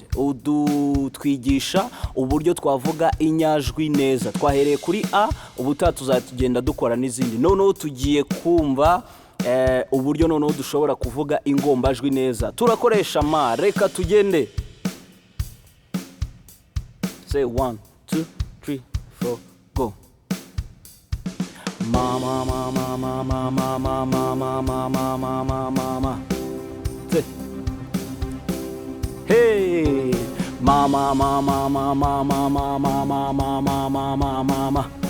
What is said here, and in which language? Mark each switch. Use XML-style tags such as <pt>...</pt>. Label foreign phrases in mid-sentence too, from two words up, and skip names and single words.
<rw>Twigisha uburyo twavuga inyajwi neza. Twahereye kuri a, ubutaha tuzagenda dukora n'izindi. Noneho tugiye kumva uburyo noneho dushobora kuvuga ingombajwi neza. Turakoresha ma. Reka tugende.</rw> <en>Say 1 2 3 4 go.</en> <rw>Mama mama mama mama mama mama mama mama. Hey. Mama mama mama mama mama mama mama mama.</rw>